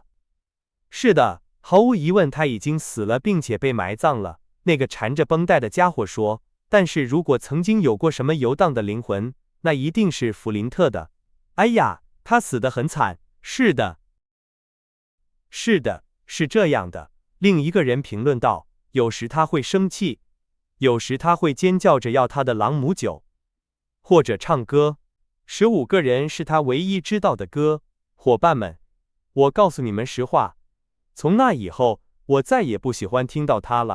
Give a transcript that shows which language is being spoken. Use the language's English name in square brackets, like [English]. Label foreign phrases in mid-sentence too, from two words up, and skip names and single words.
[Chinese] 是的，毫無疑問他已經死了，並且被埋葬了。那個纏着繃帶的家伙說，但是如果曾經有過什麼遊蕩的靈魂，那一定是弗林特的。哎呀，他死得很慘。是的。是的，是这樣的。另一個人評論道，有時他會生氣，有時他會尖叫着要他的朗姆酒，或者唱歌。15個人是他唯一知道的歌。夥伴們，我告訴你們實話，從那以後，我再也不喜歡聽到他了。